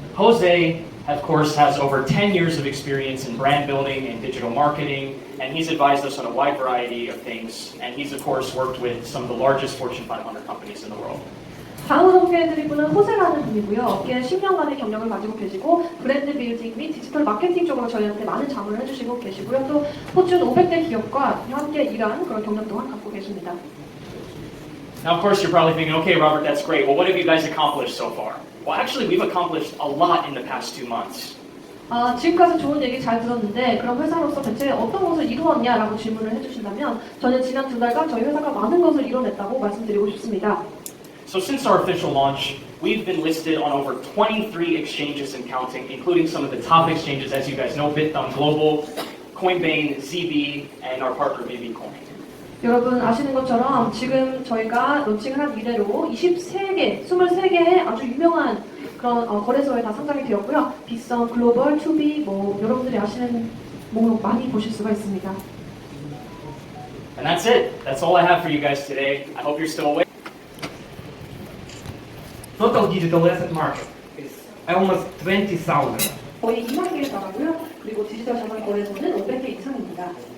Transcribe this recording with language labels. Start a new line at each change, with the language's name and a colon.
English: Jose, of course, has over 10 years of experience in brand building and digital marketing, and he's advised us on a wide variety of things, and he's, of course, worked with some of the largest Fortune 500 companies in the world.
Korean: 다음으로 소개해드릴 분은 호세라는 분이고요. 업계에 10년간의 경력을 가지고 계시고 브랜드 빌딩 및 디지털 마케팅 쪽으로 저희한테 많은 자문을 해주시고 계시고요. 또 포춘 500대 기업과 함께 일한 그런 경력 또한 갖고 계십니다.
English: Now, of course, you're probably thinking, okay, Robert, that's great. Well, what have you guys accomplished so far? Well, actually, we've accomplished a lot in the past 2 months.
Korean: 지금까지 좋은 얘기 잘 들었는데 그럼 회사로서 대체 어떤 것을 이루었냐라고 질문을 해주신다면 저는 지난 2달간 저희 회사가 많은 것을 이뤄냈다고 말씀드리고 싶습니다.
English: So since our official launch, we've been listed on over 23 exchanges and counting, including some of the top exchanges, as you guys know, Bitcoin Global, Coinbase, ZB, and our partner BBCoin.
Korean: 여러분 아시는 것처럼 지금 저희가 론칭을 한 이래로 23개의 아주 유명한 그런 거래소에 다 상장이 되었고요. 빅선, 글로벌, 투비, 여러분들이 아시는 목록 많이 보실 수가 있습니다.
English: And that's it. That's all I have for you guys today. I hope you're still awake. Total digital asset market is almost 20,000.
Korean: 거의 2만 개에 달하고요. 그리고 디지털 자산 거래소는 500개 이상입니다.